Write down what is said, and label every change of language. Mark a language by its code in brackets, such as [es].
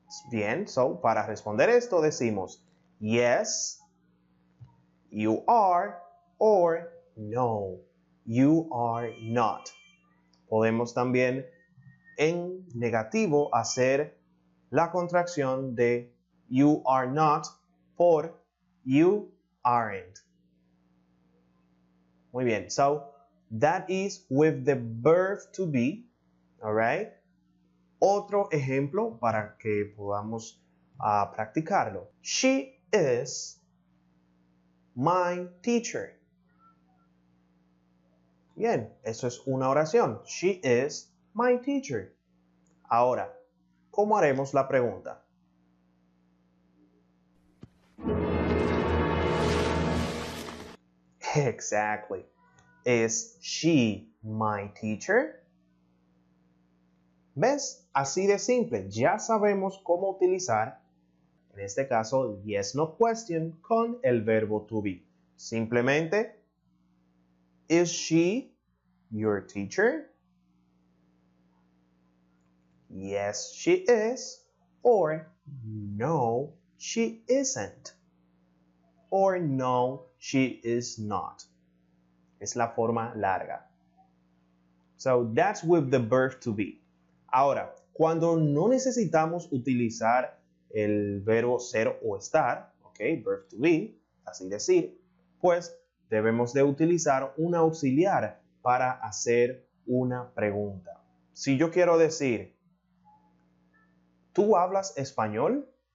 [en] Bien, so [es] para responder esto decimos [en] yes, you are, or no, you are not. [es] Podemos también en negativo hacer la contracción de you are not por you aren't. [en] Muy bien, so that is with the verb to be, alright. [es] Otro ejemplo para que podamos practicarlo. [en] She is my teacher. [es] Bien, eso es una oración. [en] She is my teacher. [es] Ahora, ¿cómo haremos la pregunta? [en] Exactly. Is she my teacher? [es] ¿Ves? Así de simple. Ya sabemos cómo utilizar en este caso, yes, no question con el verbo to be. [en] Simplemente, is she your teacher? Yes, she is. Or no, she isn't. Or no, she is not. [es] Es la forma larga. [en] So that's with the verb to be. [es] Ahora, cuando no necesitamos utilizar el verbo ser o estar, ¿ok? Verb to be, así decir, pues debemos de utilizar un auxiliar para hacer una pregunta. Si yo quiero decir, ¿tú hablas español?